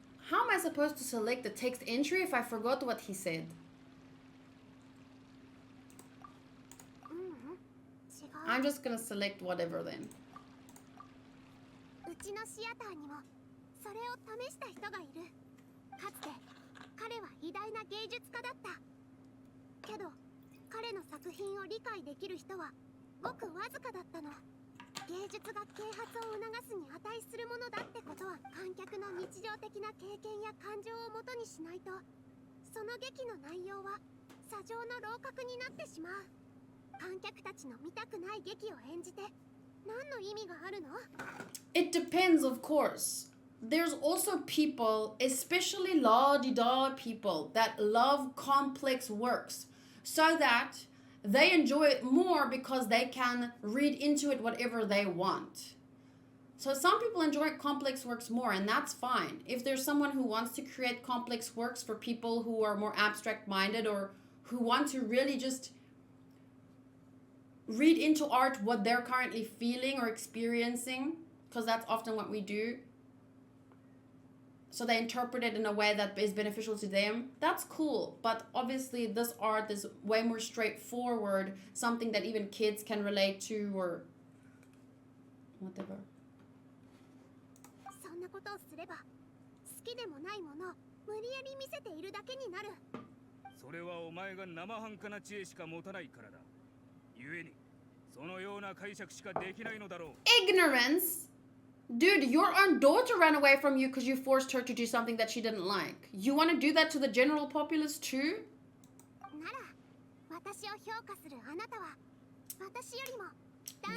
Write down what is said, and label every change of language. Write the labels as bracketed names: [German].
[English] How am I supposed to select the text entry if I forgot what he said? I'm just gonna select whatever then. [Japanese] うちのシアターにもそれを試した人がいる。かつて彼は偉大な芸術家だった。けど彼の作品を理解できる人はごくわずかだったの。芸術が啓発を促すに値するものだってことは観客の日常的な経験や感情をもとにしないと、その劇の内容は砂上の楼閣になってしまう。観客たちの見たくない劇を演じて何の意味があるの？ [English] It depends, of course. There's also people, especially la-di-da people, that love complex works so that they enjoy it more because they can read into it whatever they want. So some people enjoy complex works more, and that's fine. If there's someone who wants to create complex works for people who are more abstract-minded or who want to really just read into art what they're currently feeling or experiencing, because that's often what we do, so they interpret it in a way that is beneficial to them, that's cool. But obviously this art is way more straightforward, something that even kids can relate to or whatever. [Japanese] そんなことをすれば好きでもないものを無理やり見せているだけになる。それはお前が生半可な知恵しか持たないからだ。故にそのような解釈しかできないのだろう。 [English] Ignorance? Dude, your own daughter ran away from you because you forced her to do something that she didn't like. You want to do that to the general populace too? [Japanese] なら私を評価するあなたは私よりもダン